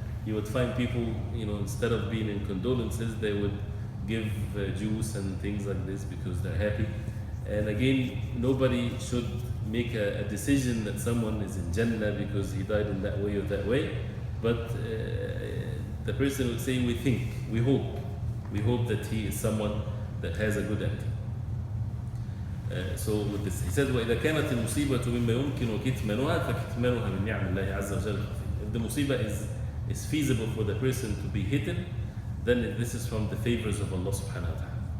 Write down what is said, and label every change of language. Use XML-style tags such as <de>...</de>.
<en>You would find people, instead of being in condolences, they would give juice and things like this because they're happy. And again, nobody should make a decision that someone is in Jannah because he died in that way or that way. But the person would say, we hope that he is someone that has a good ending. So with this, he says,</en> <ar>وَإِذَا كَانَتِ الْمُصِيبَةُ مِمَّا يُمْكِنُ كِتْمَانُهَا فَكِتْمَانُهَا مِنْ نِعْمِ اللَّهِ عَزَّ وَجَلَّ.</ar> <en>If the musibah is feasible for the person to be hidden, then this is from the favors of Allah subhanahu wa ta'ala.</en>